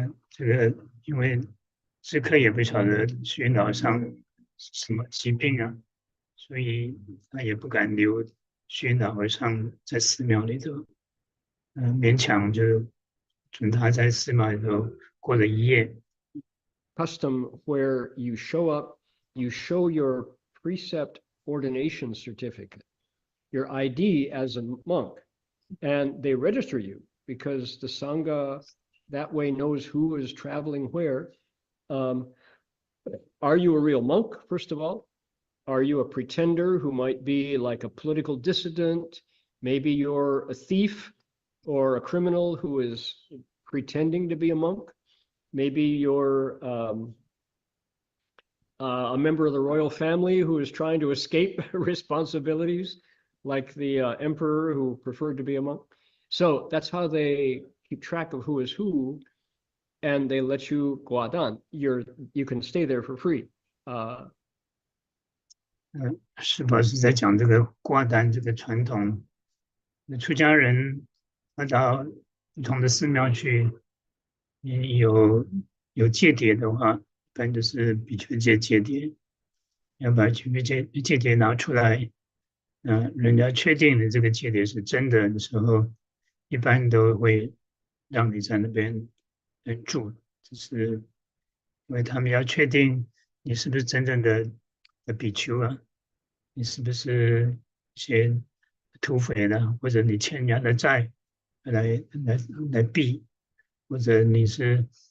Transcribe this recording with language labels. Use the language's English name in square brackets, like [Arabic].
[Chinese] 这个因为知客也不晓得宣老和尚什么疾病啊，所以他也不敢留宣老和尚在寺庙里头，勉强就准他在寺庙里头过了一夜。 [English] Custom where you show up, you show your precept ordination certificate, your ID as a monk, and they register you because the Sangha that way knows who is traveling where. Are you a real monk, first of all? Are you a pretender who might be like a political dissident? Maybe you're a thief or a criminal who is pretending to be a monk. Maybe you're a member of the royal family who is trying to escape responsibilities, like the emperor who preferred to be a monk. So that's how they keep track of who is who, and they let you 挂单, you can stay there for free. [Chinese] 是否是在讲这个挂单这个传统？出家人要到不同的寺庙去，有戒牒的话，一般就是比丘戒牒，要把戒牒拿出来，人家确定的这个戒牒是真的时候，一般都会让你在那边住，就是因为他们要确定你是不是真正的比丘啊，你是不是一些土匪呢，或者你欠人家的债来避，或者你是